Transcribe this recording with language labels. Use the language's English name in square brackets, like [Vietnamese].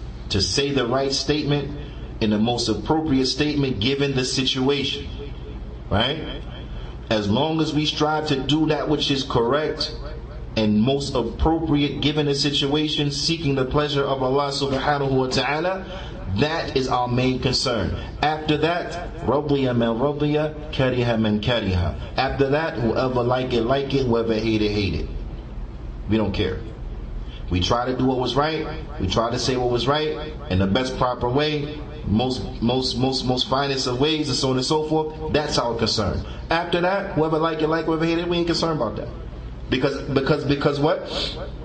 [English] To say the right statement in the most appropriate statement given the situation. Right? As long as we strive to do that which is correct and most appropriate given the situation, seeking the pleasure of Allah subhanahu wa ta'ala, that is our main concern. After that, [Arabic] رَضِيَ مَنْ رَضِيَ كَرِهَ مَنْ كَرِهَ. [English] After that, whoever like it, whoever hate it. We don't care. We try to do what was right. We try to say what was right in the best proper way, most finest of ways, and so on and so forth. That's our concern. After that, whoever like it, whoever hate it, we ain't concerned about that. Because what?